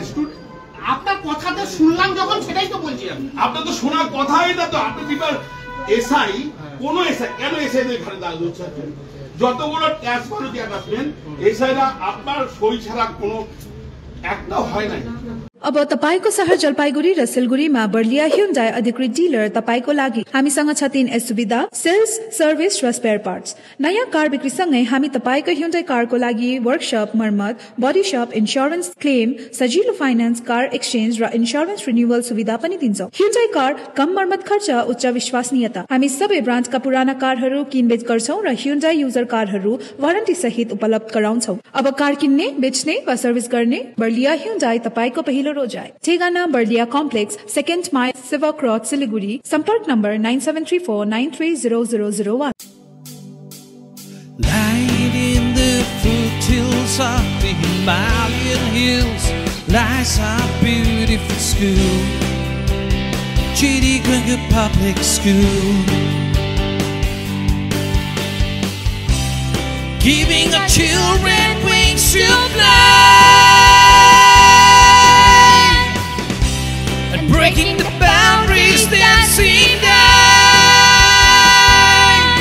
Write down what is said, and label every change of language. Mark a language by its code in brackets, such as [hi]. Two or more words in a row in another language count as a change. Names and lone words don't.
[bn] আপনার কথাটা শুনলাম যখন, সেটাই তো বলছি আমি। আপনার তো শোনার কথাই না তো। আপনি এসআই কোন এসআই কেন এসআই এখানে দাঁড়িয়ে হচ্ছে? যতগুলো ট্রান্সফার আসবেন এসআইরা আপনার সই ছাড়া কোনো একটাও হয় নাই। [ne] अब तपाईको शहर जलपाइगुडी र सिलगुडीमा बर्लिया ह्युन्डाई अधिकृत डिलर तपाईको लागि हामीसँग छ 3 सुविधा, सेल्स, सर्भिस र [en] spare parts. [ne] नयाँ कार बिक्रीसँगै हामी तपाईको ह्युन्डाई कारको लागि वर्कशप, मर्मत, [en] body shop, insurance claim, [ne] सजिलो फाइनान्स, [en] car exchange [ne] र [en] insurance renewal [ne] सुविधा पनि दिन्छौं। ह्युन्डाई कार कम मर्मत खर्च, उच्च विश्वसनीयता। हामी सबै ब्रान्डका पुराना कारहरू किनबेच गर्छौं र ह्युन्डाई युजर कारहरू वारन्टी सहित उपलब्ध गराउँछौं। अब कार किन्ने, बेच्ने वा सर्भिस गर्ने बर्लिया ह्युन्डाई तपाईको पहिलो रोजाई। ठेगाना बर्लिया कम्प्लेक्स, 2nd माइल, सिल्भर क्रस, सिलिगुडी। सम्पर्क नम्बर 9734930001। [en] Lying in the foothills of the Himalayan hills lies our beautiful school, Chittigunga Public School, giving our children wings to fly, and breaking the boundaries that seem denied.